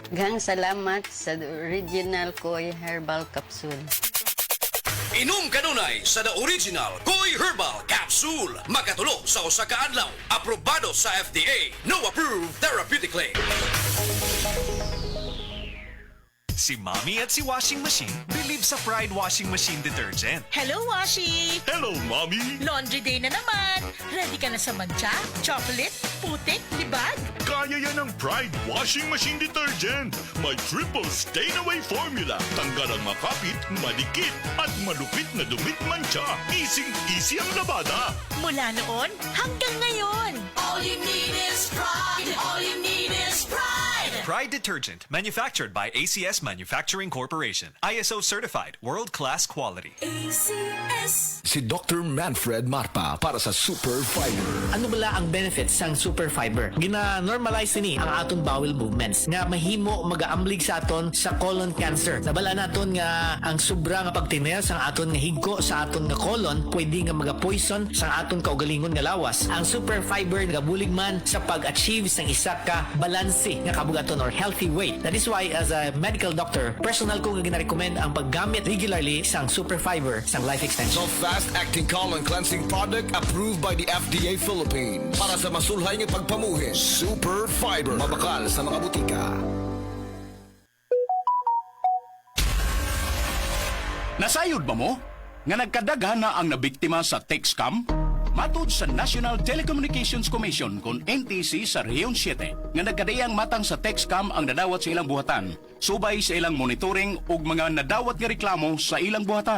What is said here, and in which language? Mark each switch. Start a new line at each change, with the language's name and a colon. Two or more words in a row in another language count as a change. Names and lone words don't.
Cebuano: Gang salamat sa The Original Koi Herbal Capsule. Inom kanunay sa The Original Koi Herbal Capsule. Makatulo sa usa ka adlaw. Aprobado sa FDA.
English: No approved therapeutically.
Filipino: Si Mommy at si Washing Machine believe sa Pride Washing Machine Detergent.
English: Hello, Washi! Hello, Mommy!
Filipino: Laundry day na naman! Ready ka na sa mancha, chocolate, putik, libag? Kaya yan ang Pride Washing Machine Detergent. May
English: triple stain-away formula.
Filipino: Tanggal ang makapit, madikit, at malupit na dumit mancha. Easy ang labada. Mula noon hanggang ngayon.
English: All you need is pride. All you need is pride. Pride Detergent, manufactured by ACS Manufacturing Corporation. ISO certified, world-class quality. ACS.
Hiligaynon: Si Dr. Manfred Marpa para sa Super Fiber. Ano bala ang benefits sang super fiber? Gina-normalize ni ang aton bowel movements nga mahimo magaamblig sa aton sa colon cancer. Nabala naton nga ang sobra nga pagtiner sang aton nga higko sa aton nga colon pwede nga maga-poison sang aton kaugalingon nga lawas. Ang super fiber nagabulig man sa pag-achieve sang isa ka balanse nga kabugaton or
English: healthy weight. That is why as a medical doctor,
Hiligaynon: personal ko nga gina-recommend ang paggamit regularly sang super fiber sang life extension.
English: So fast-acting colon cleansing product approved by the FDA Philippines.
Hiligaynon: Para sa masulhay ng pagpamuhin, Super Fiber. Mabakal sa mga butika.
Cebuano: Nasayod ba mo? Nga nagkadaghan na ang nabiktima sa tech scam? Matod sa National Telecommunications Commission kung NTC sa Rehiyon 7 nga nagkadayang matang sa tech scam ang nadawat sa ilang buhatan, subay sa ilang monitoring ug mga nadawat nga reklamo sa ilang buhatan.